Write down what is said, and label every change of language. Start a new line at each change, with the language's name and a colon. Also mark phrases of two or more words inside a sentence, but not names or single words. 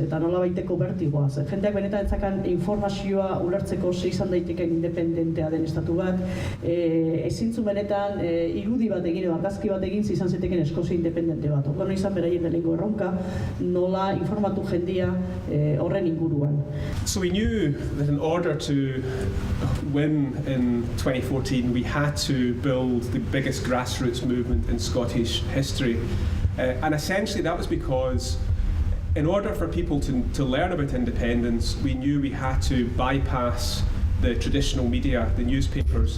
Basque: Eta nolabaiteko bertigoa. Jendeak benetan etzakan informazioa ulertzeko ze izan daiteken independentea den estatu bat, ezintzu benetan irudi bat egin, argazki bat egin, izan zeteken Eskozia independente bat. Orduan izan beraien lehenengo erronka, nola informatu jendia horren inguruan.
English: So we knew that in order to win in 2014, we had to build the biggest grassroots movement in Scottish history. And essentially that was because in order for people to learn about independence, we knew we had to bypass the traditional media, the newspapers.